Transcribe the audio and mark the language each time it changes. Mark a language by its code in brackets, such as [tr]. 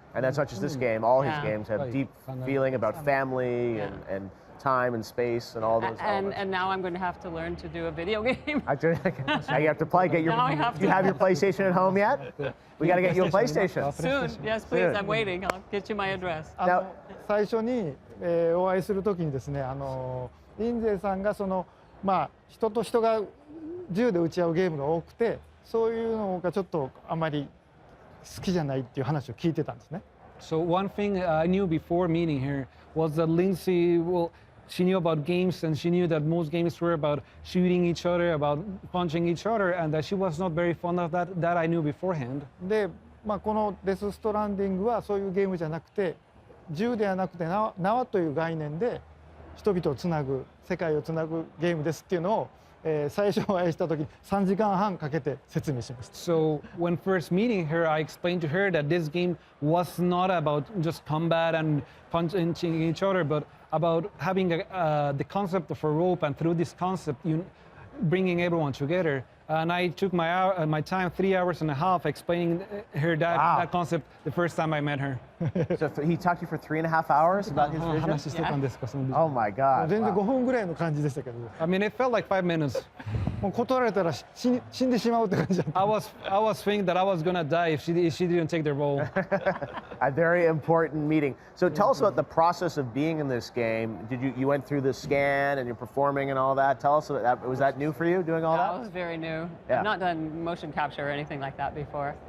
[en] And that's not just this game, all his games have deep feeling about family and time and space and all those elements. And now I'm going to have to learn to do a video game. Now you have to play. Do you have your PlayStation at home yet? We got to get you a PlayStation. Soon, yes, please. Soon. I'm waiting. I'll get you my address. [ja] 最初に、お会いするときにですね、リンゼさんが人と人が銃で撃ち合うゲームが多くて、そういうのがちょっとあまり好きじゃないっていう話を聞いてたんですね。 [en] So one thing I knew before meeting her was that Lindsay, she knew about games, and she knew that most games were about shooting each other, about punching each other, and that she was not very fond of that. That I knew beforehand. [ja] で、このデス・ストランディングはそういうゲームじゃなくて、銃ではなくて縄という概念で人々をつなぐ、世界をつなぐゲームですっていうのを、最初お会いした時に3時間半かけて説明しました。 [en] So when first meeting her, I explained to her that this game was not about just combat and punching each other, but about having the concept of a rope, and through this concept, bringing everyone together. And I took my time, 3 hours and a half, explaining her that concept the first time I met her. So he talked to you for 3.5 hours about his vision? Oh my God. [ja] 全然5分ぐらいの感じでしたけど。 [en] I mean, it felt like 5 minutes. [ja] もう断られたら死んでしまうって感じだった。 [en] I was thinking that I was gonna die if she didn't take the role. A very important meeting. So tell us about the process of being in this game. You went through the scan and you're performing and all that. Tell us about that. Was that new for you, doing all that? That was very new. Yeah. I've not done motion capture or anything like that before.